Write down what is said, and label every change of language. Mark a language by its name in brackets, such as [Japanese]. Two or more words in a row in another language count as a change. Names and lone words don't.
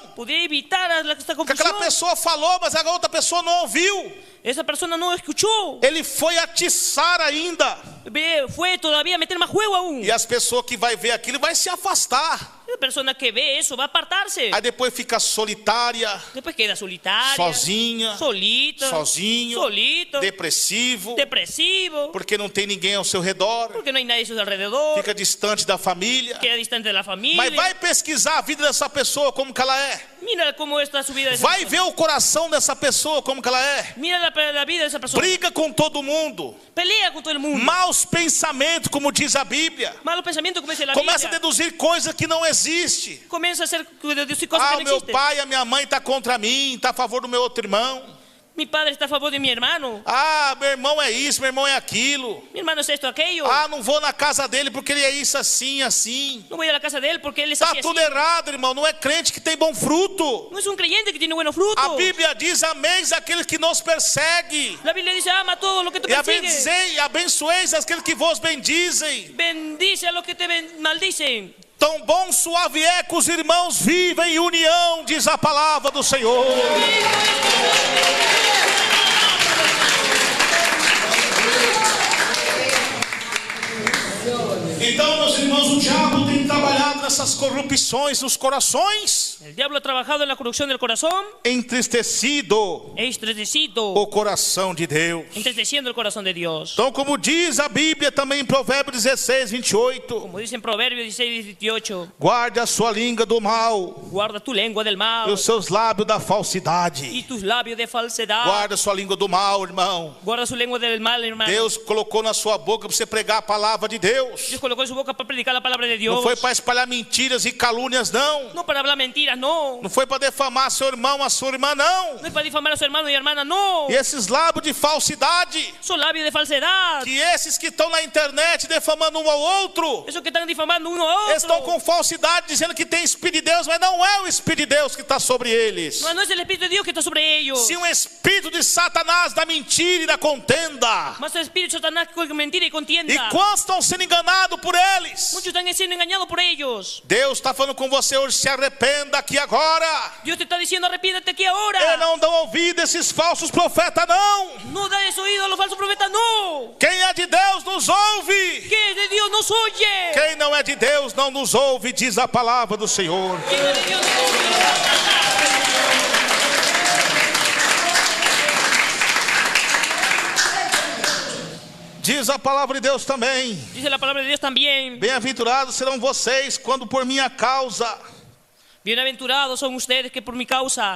[Spanish] Podría evitar esta Que confusión. [Portuguese] aquela pessoa falou, mas a outra pessoa não ouviu. [Spanish] Esa persona no escuchó. [Portuguese] Ele foi atiçar ainda. [Spanish] Fue todavía a meter más juego aún. [Portuguese] E as pessoas que vai ver aquilo vai se afastar. [Spanish] La persona que ve eso va a apartarse. [Portuguese] Aí depois fica solitária, [Spanish] Después queda solitaria, [Portuguese] sozinha, [Spanish] solita, [Portuguese] sozinho, [Spanish] solito, [Portuguese] depressivo, [Spanish] depresivo, [Portuguese] porque não tem ninguém ao seu redor, [Spanish] porque no hay nadie a su alrededor, [Portuguese] fica distante da família. [Spanish] queda distante de la familia. [Portuguese] Mas vai pesquisar a vida dessa pessoa, como que ela é. [Spanish] Mira cómo está su vida. De esa [Portuguese] Vai [Spanish] persona. [Portuguese] ver o coração dessa pessoa, como que ela é. [Spanish] Mira la vida de esa persona. [Portuguese] Briga com todo mundo. [Spanish] Pelea con todo el mundo. [Portuguese] Maus pensamentos, como diz a Bíblia. [Spanish] Malos pensamientos, como dice la [Portuguese] Começa a [Spanish] Biblia. [Portuguese] deduzir coisas que não existem. [Spanish] Comienza a hacer deducir cosas Ah, que [Portuguese] o [Spanish] no [Portuguese] meu [Spanish] existen. [Portuguese] pai, a minha mãe está contra mim, está a favor do meu outro irmão. [Spanish] Mi padre está a favor de mi hermano. [Portuguese] Ah, meu irmão é isso, meu irmão é aquilo. [Spanish] Mi hermano es esto, aquello. [Portuguese] Ah, não vou na casa dele porque ele é isso assim, assim. [Spanish] No voy a la casa de él porque él es [Portuguese] Está [Spanish] así, [Portuguese] tudo [Spanish] así. [Portuguese] errado, irmão. Não é crente que tem bom fruto. [Spanish] No es un creyente que tiene buenos frutos. [Portuguese] A Bíblia diz: ameis aqueles que nos perseguem. [Spanish] La Biblia dice, ama todo lo que te [Portuguese] E [Spanish] persigue. [Portuguese] abençoeis aqueles que vos bendizem. [Spanish] Bendice a los que te maldicen. [Portuguese] Tão bom suave é que os irmãos vivem em união, diz a palavra do Senhor. Então, meus irmãos, o diabo tem trabalhado nessas corrupções nos corações, [Spanish] El diablo ha trabajado en la corrupción del corazón, [Portuguese] entristecido entristecido, o coração de Deus. [Spanish] entristeciendo el corazón de Dios. [Portuguese] Então, como diz a Bíblia também em Provérbios 16:28, [Spanish] Como dice en Proverbios 16:18, [Portuguese] guarde a sua língua do mal [Spanish] guarda tu lengua del [Portuguese] e [Spanish] mal [Portuguese] os seus lábios da [Spanish] y [Portuguese] falsidade. [Spanish] tus labios de falsedad. [Portuguese] Guarda a sua língua do mal, irmão. [Spanish] Guarda su lengua del mal, hermano. [Portuguese] Deus colocou na sua boca para você pregar a palavra de Deus. [Spanish] Dios colocó en su boca para predicar la palabra de Dios. [Portuguese] Não foi para espalhar mentiras e calúnias, não. [Spanish] No para hablar mentiras, no. [Portuguese] Não foi para defamar seu irmão, a sua irmã, não. [Spanish] No es para difamar a su hermano y hermana, no. [Portuguese] E esses lábios de falsidade, [Spanish] Son labios de falsedad. [Portuguese] que esses que estão na internet defamando um ao outro, [Spanish] Esos que están difamando uno a [Portuguese] estão [Spanish] otro. [Portuguese] com falsidade, dizendo que tem Espírito de Deus, mas não é o Espírito de Deus que está sobre eles. [Spanish] No, no es el Espíritu de Dios que está sobre ellos. [Portuguese] Se um espírito de Satanás da mentira e da contenda, [Spanish] Más el Espíritu de Satanás con mentira y contienda. [Portuguese] e quantos estão sendo enganados por eles? [Spanish] Muchos están siendo engañados por ellos. [Portuguese] Deus está falando com você hoje, se arrependa aqui agora. [Spanish] Dios te está diciendo arrepiéntete aquí ahora. [Portuguese] E não dão ouvido a esses falsos profetas, não. [Spanish] No des oído a los falsos profetas, no. [Portuguese] Quem é de Deus nos ouve. [Spanish] Que de Dios nos oye. [Portuguese] Quem não é de Deus não nos ouve, diz a palavra do Senhor. [Spanish] Que de Dios nos oye. [Portuguese] Diz a palavra de Deus também. [Spanish] Dice la palabra de Dios también. [Portuguese] Bem-aventurados serão vocês quando por minha causa, [Spanish] Bienaventurados son ustedes que por mi causa